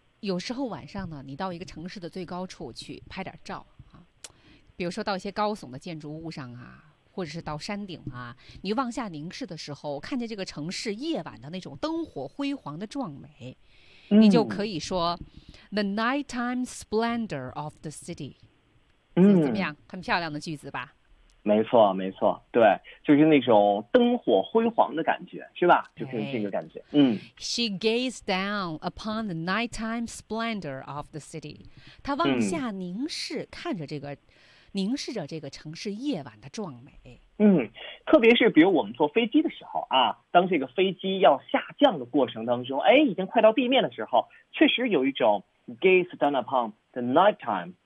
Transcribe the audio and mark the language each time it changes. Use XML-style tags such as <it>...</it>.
<zh>有时候晚上呢，你到一个城市的最高处去拍点照啊，比如说到一些高耸的建筑物上啊，或者是到山顶啊，你往下凝视的时候，看见这个城市夜晚的那种灯火辉煌的壮美，你就可以说、嗯、</zh> <en>the nighttime splendor of the city。嗯，</en> <zh>怎么样？很漂亮的句子吧？没错，没错，对，就是那种灯火辉煌的感觉，是吧？就是这个感觉。哎、嗯</zh> <en>，She gazed down upon the nighttime splendor of the city.</en> <zh>她往下凝视、嗯，看着这个，凝视着这个城市夜晚的壮美。嗯，特别是比如我们坐飞机的时候啊，当这个飞机要下降的过程当中，哎，已经快到地面的时候，确实有一种</zh> <en>gaze down upon the nighttime。</en>